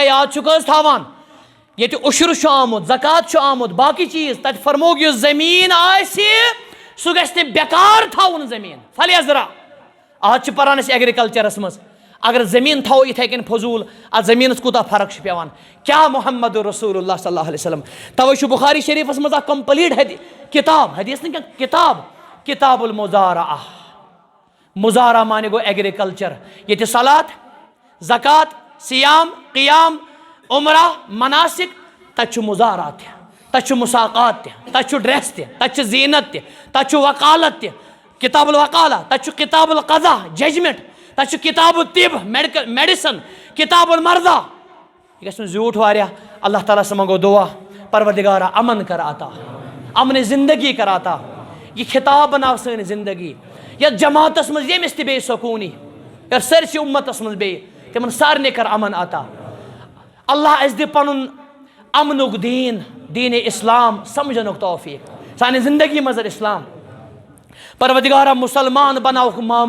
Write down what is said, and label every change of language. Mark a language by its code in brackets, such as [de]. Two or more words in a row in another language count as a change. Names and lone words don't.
[ks] یاد چھُکھ حظ تھاوان ییٚتہِ عُشر چھُ آمُت زکات چھُ آمُت باقٕے چیٖز تتہِ فرموکھ یُس زمیٖن آسہِ سُہ گژھِ نہٕ بیکار تھاوُن زمیٖن فلیزرا آز چھِ پران أسۍ ایگرِکلچرس منٛز اگر زمیٖن تھاوو یِتھے کٔنۍ فضوٗل اتھ زمیٖنس کوٗتاہ فرق چھِ پیوان کیاہ محمد رسول اللہ [ar] صلی اللہ علیہ وسلم [ks] توے چھُ بخاری شریفس منٛز اکھ کمپلیٖٹ کتاب حدیث نہٕ کینٛہہ کتاب کتاب المزارعہ مزارعہ معنی گوٚو ایگرِکلچر ییٚتہِ صلات زکات سیام قیام عمرہ مناسک تتہِ چھُ مزارعہ تہِ تتہِ چھُ مساقات تہِ تتہِ چھُ ڈریس تہِ تتہِ چھِ زیٖنت تہِ تتہِ چھُ وکالت تہِ کتاب الوکالہ تتہِ چھُ کتاب القضا ججمنٹ تتہِ چھُ کتاب الطب میڈِسن کتاب المرضہ یہ گژھِ نہٕ زیوٗٹھ واریاہ اللہ تعالیٰ سے منگو دعا پروردگارا امن کر عطا امن زندگی کر عطا یہ خطاب بناو سٲنۍ زندگی یتھ جماعتس منٛز ییٚمِس تہِ بیٚیہِ سکوٗنی یتھ سٲرسٕے اُمتس منٛز بیٚیہِ تِمن سارنٕے کر امن عطا اللہ اَسہِ دِ پنُن امنُک دیٖن دیٖنِ اسلام سمجھنُک توفیق سانہِ زندگی منٛز اسلام پروردگارا مسلمان بناوُکھ